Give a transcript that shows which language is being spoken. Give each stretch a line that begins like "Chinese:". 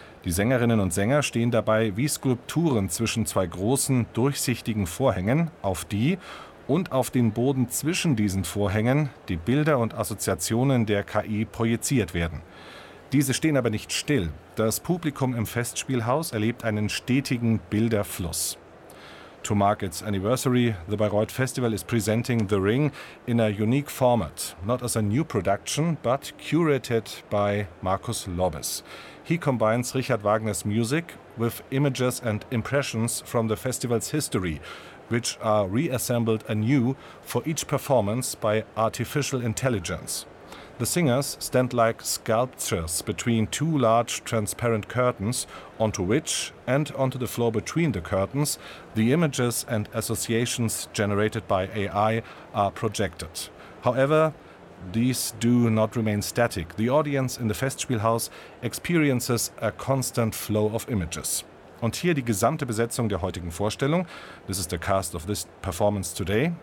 German: Die Sängerinnen und Sänger stehen dabei wie Skulpturen zwischen zwei großen, durchsichtigen Vorhängen, auf die und auf den Boden zwischen diesen Vorhängen die Bilder und Assoziationen der KI projiziert werden. Diese stehen aber nicht still. Das Publikum im Festspielhaus erlebt einen stetigen Bilderfluss.
English: To mark its anniversary, the Bayreuth Festival is presenting The Ring in a unique format, not as a new production, but curated by Markus Lobbes. He combines Richard Wagner's music with images and impressions from the festival's history, which are reassembled anew for each performance by artificial intelligence. The singers stand like sculptures between two large transparent curtains, onto which and onto the floor between the curtains, the images and associations generated by AI are projected. However, these do not remain static. The audience in the Festspielhaus experiences a constant flow of images.
German: Und hier die gesamte Besetzung der heutigen Vorstellung.
English: This is the cast of this performance today.